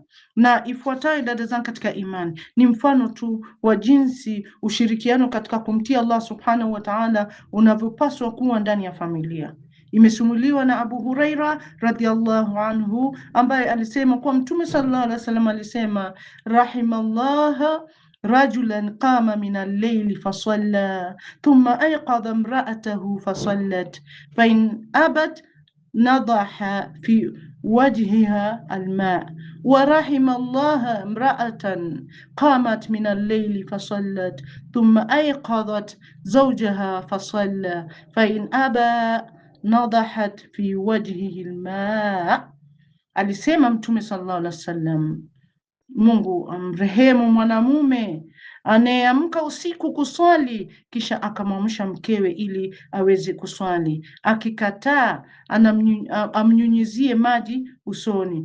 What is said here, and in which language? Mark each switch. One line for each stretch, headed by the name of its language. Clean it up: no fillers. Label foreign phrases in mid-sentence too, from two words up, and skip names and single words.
Swahili: Na ifuatayo dada zangu katika imani ni mfano tu wa jinsi ushirikiano katika kumtii Allah
Arabic: سبحانه وتعالى
Swahili: unavyopaswa kuwa ndani ya familia. Imesimuliwa na
Arabic: Abu Huraira رضي الله عنه
Swahili: ambaye alisema kwa Mtume
Arabic: صلى الله عليه وسلم alisema رحم الله رجلا قام من الليل فصلى ثم أيقظ امرأته فصلت فإن أبت نضح في وجهها الماء ورحم الله امرأة قامت من الليل فصلت ثم أيقظت زوجها فصلى فإن أبى نضحت في وجهه الماء.
Swahili: Alisema Mtume
Arabic: صلى الله عليه وسلم,
Swahili: Mungu amrehemu mwanamume anayeamka usiku kuswali kisha akamwamsha mkewe ili aweze kuswali, akikataa amnyunyizie maji usoni.